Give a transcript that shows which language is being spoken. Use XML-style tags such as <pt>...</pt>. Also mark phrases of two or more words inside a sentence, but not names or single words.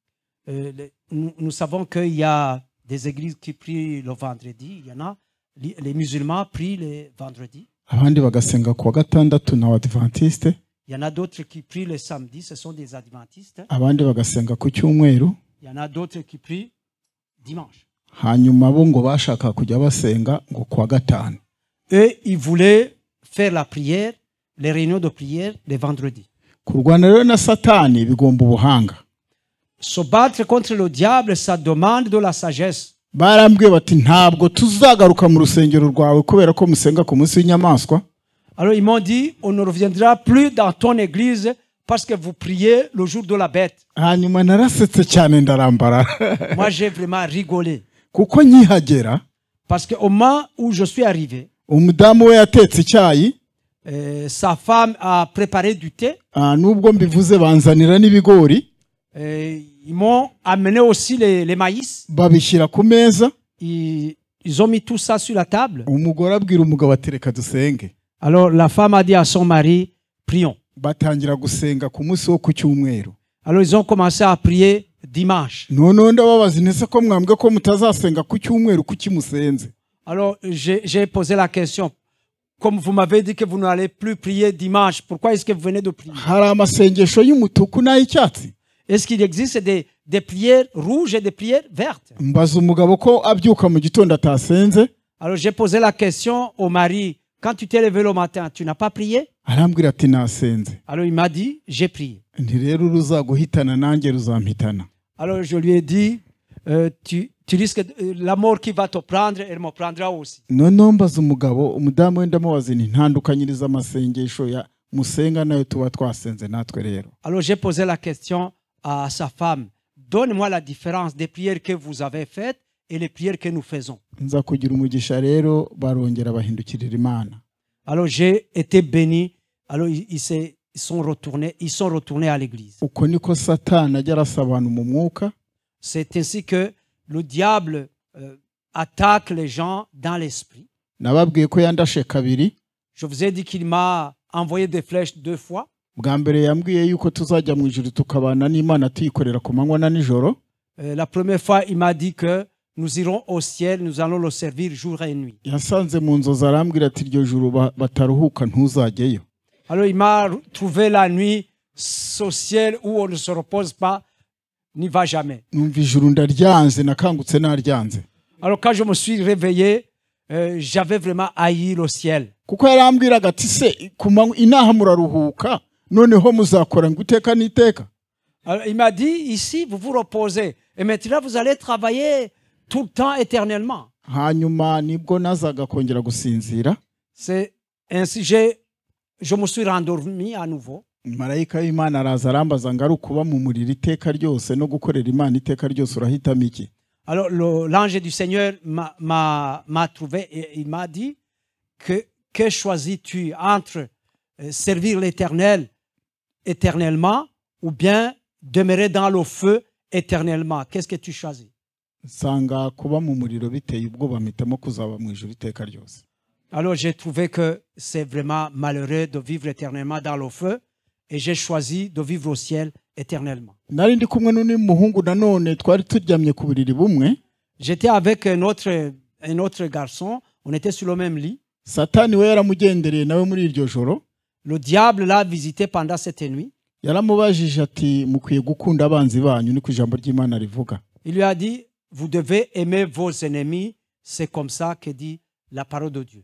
<fr>Nous savons qu'il y a des églises qui prient le vendredi. Il y en a, les musulmans prient les vendredis.</fr> <rw>Abandi bagasenga ku wa gatandatu n'abadiventiste.</rw> <fr>Il y en a d'autres qui prient le samedi, ce sont des adventistes.</fr> <rw>Abandi bagasenga ku cyumweru.</rw> <fr>Il y en a d'autres qui prient dimanche.</fr> <rw>Hanyuma bo ngo bashaka kujya basenga ngo ku wa gatanu.</rw> <fr>Eux, ils voulaient faire la prière, les réunions de prière les vendredis.</fr> <rw>Kurwana rero na Satani bigomba ubuhanga.</rw> <fr>Se battre contre le diable, ça demande de la sagesse.</fr> <rw>Barambwiye bati ntabwo tuzagaruka mu rusengero rwawe kubera ko musenga ku munsi w'inyamaswa.</rw> <fr>Alors ils m'ont dit on ne reviendra plus dans ton église parce que vous priez le jour de la bête.</fr> <rw>Hanyuma narasetse cyane ndarambara.</rw> <fr>Moi j'ai vraiment rigolé.</fr> <rw>Kuko nkihagera.</rw> <fr>Parce qu'au moment où je suis arrivé,</fr> <rw>umudamu we yatetse icyayi.</rw> <fr>Sa femme a préparé du thé.</fr> <rw>Nubwo mbivuze banzanira n'ibigori.</rw> <fr>Ils m'ont amené aussi les maïs.</fr> <rw>Babishyira ku meza.</rw> <fr>Ils ont mis tout ça sur la table.</fr> <rw>Umugore abwira umugabo ati reka dusenge.</rw> <fr>Alors la femme a dit à son mari, prions.</fr> <rw>Batangira gusenga ku munsi wo ku cyumweru.</rw> <fr>Alors ils ont commencé à prier dimanche.</fr> <rw>None ndababaza nese ko mwambwe ko mutazasenga ku cyumweru kuki musenze.</rw> <fr>Alors j'ai posé la question. Comme vous m'avez dit que vous n'allez plus prier dimanche, pourquoi est-ce que vous venez de prier?</fr> <rw>Hari amasengesho y'umutuku n'ay'icyatsi.</rw> <fr>Est-ce qu'il existe des prières rouges et des prières vertes?</fr> <rw>Mbaza umugabo ko abyuka mu gitondo atasenze.</rw> <fr>Alors j'ai posé la question au mari. Quand tu t'es levé le matin, tu n'as pas prié?</fr> <rw>Arambwira ati nasenze.</rw> <fr>Alors il m'a dit, j'ai prié.</fr> <rw>Nti rero ruzaguhitana nanjye ruzampitana.</rw> <fr>Alors je lui ai dit, tu risques la mort qui va te prendre, elle me prendra aussi.</fr> <rw>Noneho mbaza umugabo, umudamu we ndamubaza nti ntandukanyiriza amasengesho ya musenga nayo tuba twasenze natwe rero.</rw> <fr>Alors j'ai posé la question à sa femme. Donne-moi la différence des prières que vous avez faites et les prières que nous faisons.</fr> <rw>Nza kugira umugisha rero barongera bahindukirira Imana.</rw> <fr>Alors j'ai été béni. Alors ils sont retournés à l'église.</fr> <rw>Uko niko Satani ajya arasa abantu mu mwuka.</rw> <fr>C'est ainsi que le diable attaque les gens dans l'esprit.</fr> <rw>Nababwiye ko yandashe kabiri.</rw> <fr>Je vous ai dit qu'il m'a envoyé des flèches 2 fois.</fr> <rw>Bwa mbere yambwiye yuko tuzajya mu ijuru tukabana n'Imana tuyikorera ku manywa na nijoro.</rw> <fr>La première fois, il m'a dit que nous irons au ciel, nous allons le servir jour et nuit.</fr> <rw>Yasanze mu nzozi arambwira ati iryo juru bataruhuka ntuzajyeyo.</rw> <fr>Alors il m'a trouvé la nuit au ciel où on ne se repose pas, n'y va jamais.</fr> <rw>Numva ijuru ndaryanze nakangutse naryanze.</rw> <fr>Alors quand je me suis réveillé, j'avais vraiment haï le ciel.</fr> <rw>Kuko yarambwiraga ati se ku manywa inaha muraruhuka noneho muzakora ngo iteka n'iteka.</rw> <fr>Alors, il m'a dit, ici, vous vous reposez. Et maintenant, vous allez travailler tout le temps éternellement.</fr> <rw>hanyuma nibwo nazaga kongera gusinzira.</rw> <fr>C'est ainsi, je me suis rendormi à nouveau.</fr> <rw>Marayika w'Imana araza arambaza ngo ari ukuba mu muriro iteka ryose no gukorera Imana iteka ryose urahitamo iki?</rw> <fr>Alors, l'ange du Seigneur m'a trouvé et il m'a dit que choisis-tu entre servir l'Éternel éternellement ou bien demeurer dans le feu éternellement? Qu'est-ce que tu choisis?</fr> <rw>Nsanga kuba mu muriro biteye ubwoba mpitamo kuzaba mu ijuru iteka ryose.</rw> <fr>Alors, j'ai trouvé que c'est vraiment malheureux de vivre éternellement dans le feu et j'ai choisi de vivre au ciel éternellement.</fr> <rw>Nari ndi kumwe n'undi muhungu nanone twari turyamye ku buriri bumwe.</rw> <fr>J'étais avec un autre garçon, on était sur le même lit.</fr> <rw>Satani we yaramugendereye nawe muri iryo joro.</rw> <fr>Le diable l'a visité pendant cette nuit.</fr> <rw>Yaramubajije ati mukwiye gukunda abanzi banyu niko ijambo ry'Imana rivuga.</rw> <fr>Il lui a dit, vous devez aimer vos ennemis, c'est comme ça que dit la parole de Dieu.</fr>